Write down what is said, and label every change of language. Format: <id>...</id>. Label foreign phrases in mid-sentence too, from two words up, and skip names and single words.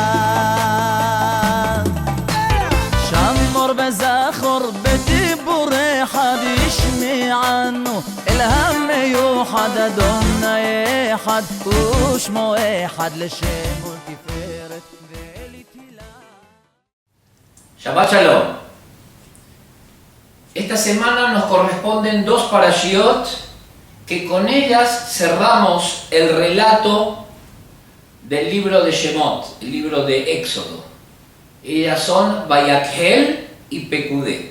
<he>שמור וזכור בדיבור אחד ישמענו אל המיוחד אדוני אחד ושמו אחד לשם ולתפארת ולתהילה. שבת שלום.</he> <es>Esta semana nos corresponden dos parashiot que con ellas cerramos el relato del libro de Shemot, el libro de Éxodo. Ellas son Vayakhel y Pekudé.</es>